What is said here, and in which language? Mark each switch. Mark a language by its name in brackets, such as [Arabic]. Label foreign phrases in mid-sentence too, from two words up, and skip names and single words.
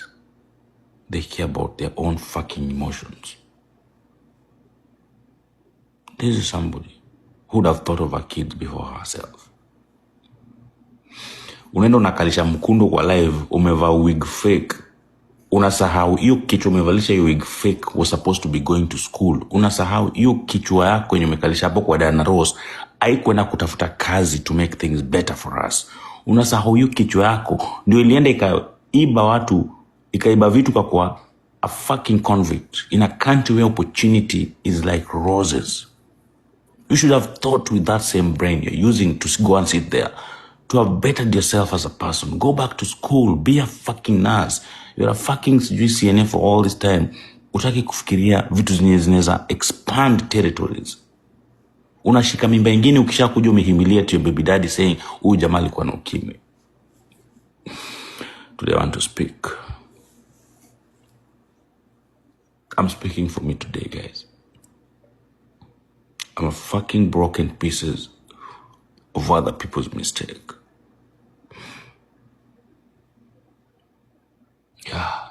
[English] They care about their own fucking emotions. This is somebody who would have thought of her kids before herself. [Swahili] Unaenda unakalisha mkundu kwa live, umevaa [English] wig fake. [Swahili] Unasahau hiyo kichwa umevalisha hiyo [English] wig fake was supposed to be going to school. [Swahili] Unasahau hiyo kichwa yako yenye umekalisha hapo kwa Diana Rose haikwenda kutafuta kazi [English] to make things better for us. [Swahili] Unasahau hiyo kichwa yako ndio ilienda ikaiba watu, ikaiba vitu kwa [English] a fucking convict in a country where opportunity is like roses. You should have thought with that same brain you're using to go and sit there. To have bettered yourself as a person. Go back to school. Be a fucking nurse. You're a fucking CNA for all this time. [Swahili] Utaki kufikiria vitu zinaweza [English] expand territories. [Swahili] Unashika mimba ingine ukisha kuja umehimilia [English] to your baby daddy saying, [Swahili] huyu jamaa alikuwa na ukimwi. [English] Today I want to speak. I'm speaking for me today, guys. I'm a fucking broken pieces of other people's mistake. Yeah.